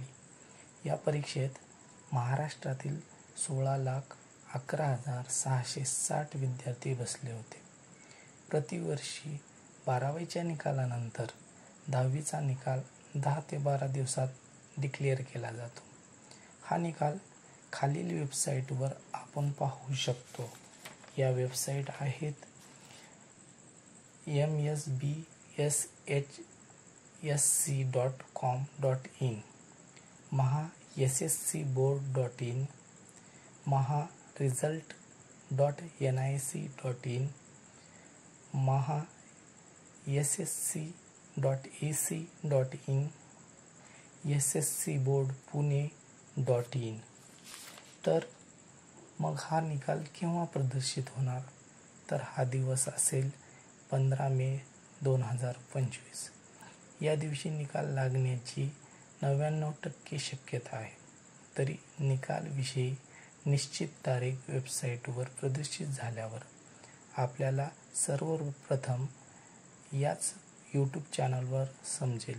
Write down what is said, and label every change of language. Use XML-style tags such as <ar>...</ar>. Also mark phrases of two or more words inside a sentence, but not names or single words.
<mr>या परीक्षेत महाराष्ट्रातील 16,11,660 विद्यार्थी बसले होते. प्रतिवर्षी 12वीच्या निकालानंतर 10वीचा निकाल 10 ते 12 दिवसात डिक्लेअर केला जातो. हा निकाल खालील वेबसाईटवर आपण पाहू शकतो. या वेबसाईट आहेत msbshsc.com.in, mahasscboard.in, maharesult.nic.in, mahassc.ac.in, sscboardpune.in. तर मग हा निकाल केव्हा प्रदर्शित होणार? तर हा दिवस असेल 15 मे 2025. या दिवशी निकाल लागण्याची 99% शक्यता आहे. तरी निकालविषयी निश्चित तारीख वेबसाईटवर प्रदर्शित झाल्यावर आपल्याला सर्वप्रथम याच यूट्यूब चॅनलवर समजेल.</mr>